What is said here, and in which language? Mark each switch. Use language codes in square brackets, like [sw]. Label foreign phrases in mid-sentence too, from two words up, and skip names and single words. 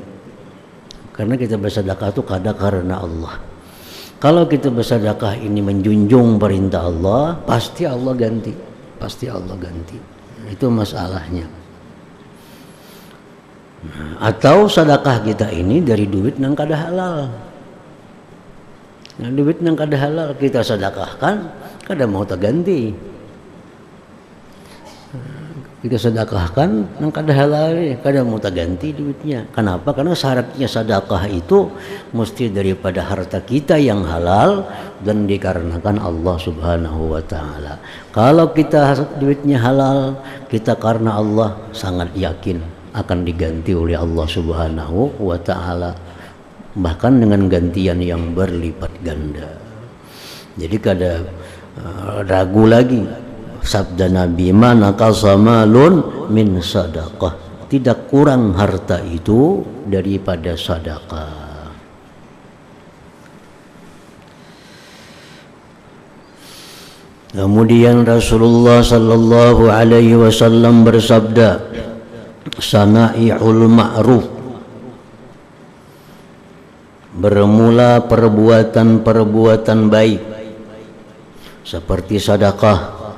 [bjn] Karena kita bersedekah itu kada karena Allah. [id] Kalau kita bersedekah ini menjunjung perintah Allah, pasti Allah ganti. Pasti Allah ganti. Itu masalahnya. [bjn] Nah, atau sedekah kita ini dari duit nang kada halal. Nah, duit nang kada halal kita sedekahkan, kada mau terganti. Kita sedekahkan nang kada halal, kada mau terganti duitnya. Kenapa? [id] Karena syaratnya sedekah itu mesti daripada harta kita yang halal dan dikarenakan Allah [ar] سبحانه وتعالى. [id] Kalau kita duitnya halal, kita karena Allah sangat yakin akan diganti oleh Allah [ar] سبحانه وتعالى, [id] bahkan dengan gantian yang berlipat ganda. [bjn] Jadi kada ragu lagi sabda Nabi, [ar] ما نقص مال من صدقة, [id] tidak kurang harta itu daripada sedekah. Kemudian Rasulullah [ar] صلى الله عليه وسلم [id] bersabda, [ar] صنائع المعروف, [id] bermula perbuatan-perbuatan baik seperti sedekah,